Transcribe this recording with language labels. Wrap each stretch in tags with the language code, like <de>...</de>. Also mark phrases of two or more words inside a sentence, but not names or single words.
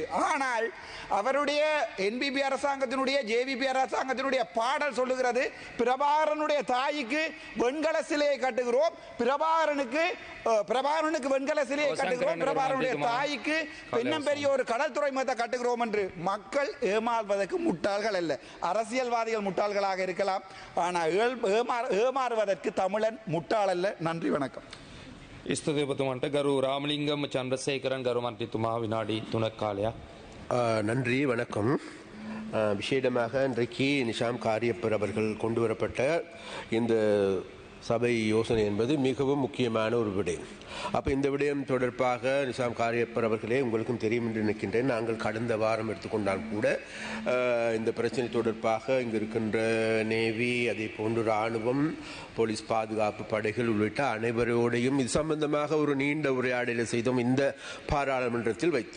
<ta>ஆனால் அவருடைய என்பிபி அரசாங்கத்தினுடைய ஜேவிபி அரசாங்கத்தினுடைய பாடல் சொல்லுகிறது, பிரபாகரனுடைய தாய்க்கு வெண்கல சிலையை கட்டுகிறோம், பிரபாகரனுக்கு வெண்கல சிலையை கட்டுகிறோம், பிரபாகரனுடைய தாய்க்கு பெண்ணம் பெரிய ஒரு கடல் துறைமுகத்தை கட்டுகிறோம் என்று. மக்கள் ஏமாறுவதற்கு முட்டாள்கள் அல்ல, அரசியல்வாதிகள் முட்டாள்களாக இருக்கலாம், ஆனால் ஏமாறுவதற்கு தமிழன் முட்டாள் அல்ல. நன்றி, வணக்கம்.</ta> <si>ස්තුතිපතුමන්ට ගරු රාමලිංගම චන්ද්‍රසේකරන් ගරු මන්ත්‍රීතුමා විනාඩි 3ක් කාලයක්.</si> <ta>நன்றி, வணக்கம். விசேடமாக இன்றைக்கு நிஷாம் காரியப்பர் அவர்கள் கொண்டு வரப்பட்ட இந்த சபை யோசனை என்பது மிகவும் முக்கியமான ஒரு விடயம். அப்போ இந்த விடயம் தொடர்பாக நிஷாம் காரியப்பர் அவர்களே, உங்களுக்கும் தெரியும் என்று நினைக்கின்றேன், நாங்கள் கடந்த வாரம் எடுத்துக்கொண்டால் கூட இந்த பிரச்சனை தொடர்பாக இங்கு இருக்கின்ற நேவி, அதே போன்று இராணுவம், போலீஸ் பாதுகாப்பு படைகள் உள்ளிட்ட அனைவரோடையும் இது சம்பந்தமாக ஒரு நீண்ட உரையாடலை செய்தோம் இந்த பாராளுமன்றத்தில் வைத்து.</ta>